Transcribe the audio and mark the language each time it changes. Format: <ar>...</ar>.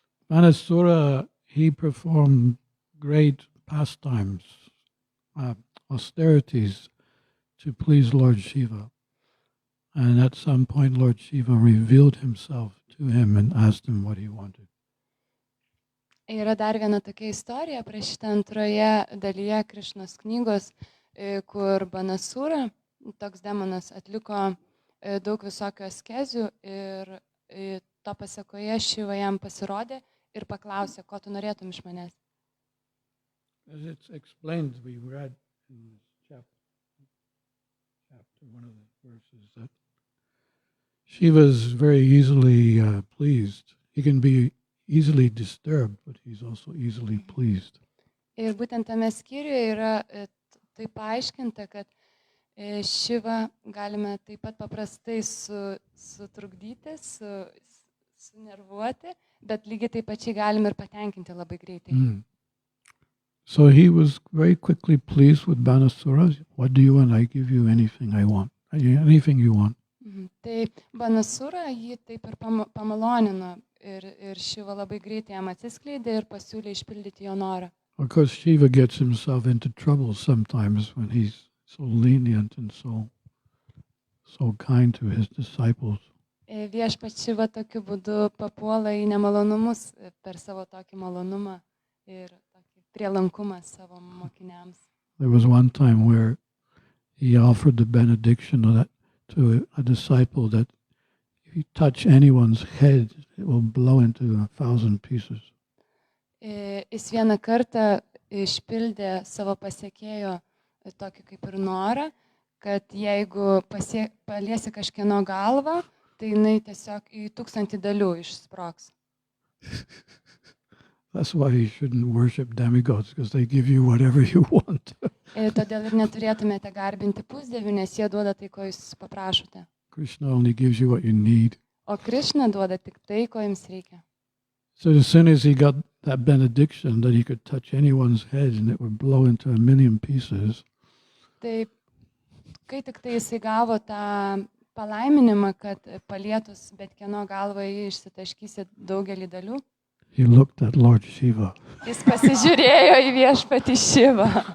<en>Banasura, he performed great pastimes, austerities to please Lord Shiva. And at some point, Lord Shiva revealed himself to him and asked him what he wanted.</en> <lt>Yra dar viena tokia istorija aprašyta antroje dalyje Krišnos knygos, kur Banasura, toks demonas, atliko daug visokių askezių ir to pasekoje Šiva jam pasirodė ir paklausė, ko tu norėtum iš manęs.</lt> <en>As it's explained, we read in this chapter, one of the verses, that Shiva is very easily pleased. He can be easily disturbed, but he's also easily pleased.</en> <lt>Ir būtent tame skyriuje yra tai paaiškinta, kad Šiva galime taip pat paprastai sutrukdyti, sunervuoti, bet lygiai taip pačiai galime ir patenkinti labai greitai.</lt> <en>So he was very quickly pleased with Banasura. What do you want? I give you anything I want. Anything you want.</en> <lt>Tai Banasura jį taip ir pamalonino ir Šiva labai greitai jam atsiskleidė ir pasiūlė išpildyti jo norą.</lt> <en>Of course, Shiva gets himself into trouble sometimes when he's so lenient and so kind to his disciples.</en> <lt>Viešpats Šiva tokiu būdu papuola į nemalonumus per savo tokį malonumą ir tokį prielankumą savo mokiniams.</lt> <en>There was one time where he offered the benediction to a disciple that if you touch anyone's head, it will blow into 1,000 pieces.</en> <lt>Jis vieną kartą išpildė savo pasiekėjo tokį kaip ir norą, kad jeigu paliesi kažkieno galvą, tai jinai tiesiog į 1000 dalių išsprogs.</lt> <en>That's why you shouldn't worship demigods, because they give you whatever you want.</en> <lt>Todėl ir neturėtumėte garbinti pusdievių, nes jie duoda tai, ko jūs paprašote.</lt> <en>Krishna only gives you what you need.</en> <lt>O Krishna duoda tik tai, ko jums reikia.</lt> <en>So as soon as he got that benediction that he could touch anyone's head and it would blow into 1,000,000 pieces.</en> <lt>Tai kai tik tai jisai gavo tą palaiminimą, kad palietus bet kieno galvą jį išsitaškysi daugelį dalių,</lt> <en>he looked at Lord Shiva.</en> <lt>Jis pasižiūrėjo į viešpatį Šivą.</lt>